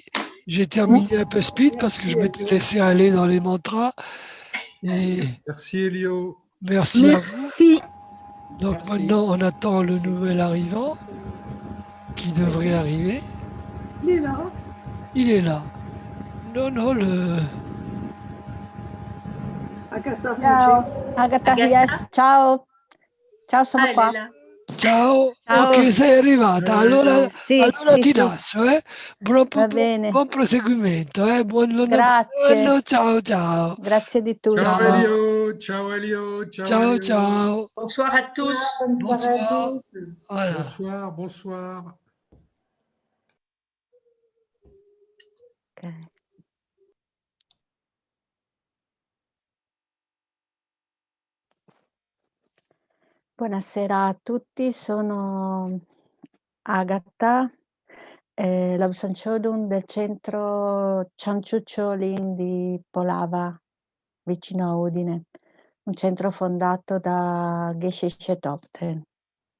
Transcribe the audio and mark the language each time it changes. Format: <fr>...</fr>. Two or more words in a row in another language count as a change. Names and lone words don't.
<fr>J'ai terminé un peu speed parce que je m'étais laissé aller dans les mantras. Et merci Elio. Merci à vous. Donc maintenant, on attend le nouvel arrivant qui devrait arriver. Il est là. Il est là. Non, le...</fr> <it>Ciao. Agatha. Yes, ciao. Ciao, sono Ah, qua.</it> <fr>elle est là.</fr> <it>Ciao. Ciao. Ok, sei arrivata. Allora, Sì, allora sì, ti sì. lascio. Va bene. Buon proseguimento. Buon Grazie. Ciao. Grazie di tutto. Ciao Elio. Ciao Elio. Ciao, Elio. ciao.</it> <fr>Bonsoir à tous. Bonsoir. Voilà. Bonsoir. Okay.</fr> <it>Buonasera a tutti, sono Agatha, l'Aussanchodun del centro Chanchucholin di Polava, vicino a Udine, un centro fondato da Geshe Topten.</it>